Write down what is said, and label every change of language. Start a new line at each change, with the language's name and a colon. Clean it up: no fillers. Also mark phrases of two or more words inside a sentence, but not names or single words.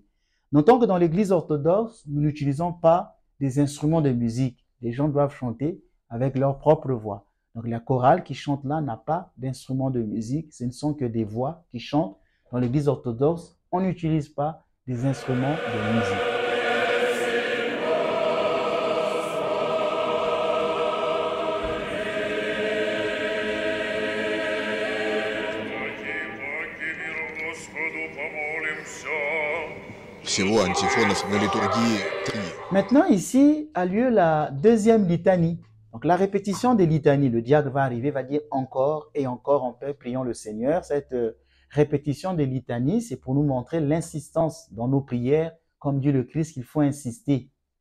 French: Notons que dans l'Église orthodoxe, nous n'utilisons pas des instruments de musique. Les gens doivent chanter avec leur propre voix. Donc la chorale qui chante là n'a pas d'instrument de musique, ce ne sont que des voix qui chantent. Dans l'Église orthodoxe, on n'utilise pas des instruments de musique.
Russian: Всего антифонов на литургии 3.
French: Maintenant, ici a lieu la deuxième litanie. Donc, la répétition des litanies. Le diacre va arriver, va dire encore et encore en paix, prions le Seigneur. Cette répétition des litanies, c'est pour nous montrer l'insistance dans nos prières, comme dit le Christ, qu'il faut insister.